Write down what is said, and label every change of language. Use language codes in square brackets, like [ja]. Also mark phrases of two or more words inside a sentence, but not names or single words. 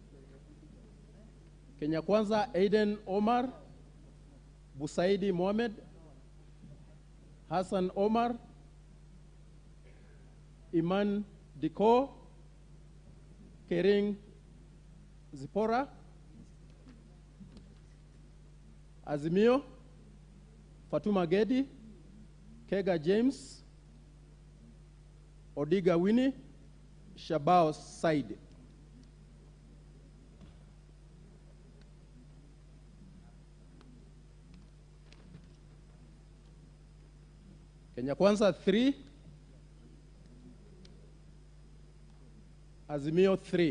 [en] Kenya Kwanza Aiden Omar, Busaidi Mohamed, Hassan Omar, Iman Diko, Kering Zipora. Azimio Fatuma Gedi, Kega James, Odiga Winnie, Shabao Said. Kenya Kwanza 3, Azimio 3.